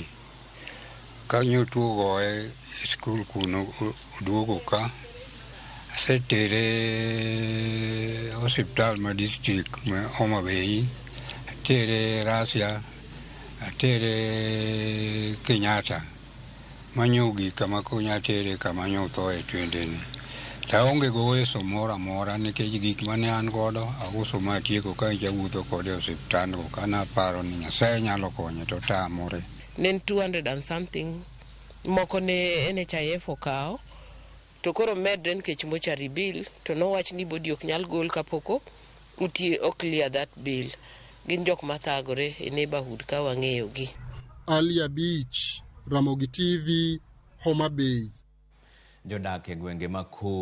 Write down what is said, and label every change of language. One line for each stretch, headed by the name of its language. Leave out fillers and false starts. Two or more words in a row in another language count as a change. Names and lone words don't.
Luo (Kenya and Tanzania): Ka tuo goye skul kuno oduogo ka asetere osiptal ma district ma Homa Bay, atere Russia, atere Kenyatta manyogi kama konya tere kama nyotho e twende ni. Ta onge go weso mora nikech gik mane an godo auso ma tieko ka jawuotho kode osiptal go kana paro ni Nyasaye nyalo konye to tamore. Nen
English: 200 and something
Luo (Kenya and Tanzania): moko ne NHIF okawo to koro medre nikech mochari bill to nowach ni bodi ok nyal gol kapoko
English: clear that bill.
Luo (Kenya and Tanzania): Gin jok mathagore e neighborhood ka wang'eyo gi. Ali Abich, Ramogi TV, Homa Bay. Jodak e gwenge ma Koro